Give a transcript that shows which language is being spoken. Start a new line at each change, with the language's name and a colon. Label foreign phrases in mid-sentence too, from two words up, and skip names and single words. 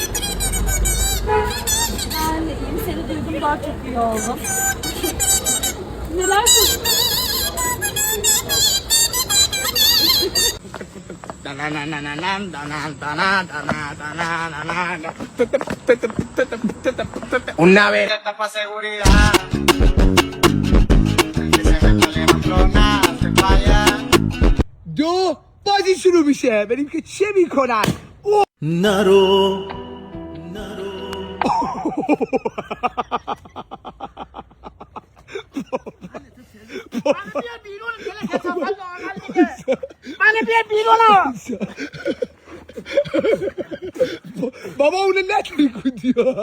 Turkish: Ben de iyiyim, seni duydum, daha çok iyi oldum. Neler söylüyorsun?
Spanish: Una vereta para seguridad.
Persian: دو بازی شروع میشه بریم که چه میکنن نرو منو بیار بیرون بابا اونو نتونی کودی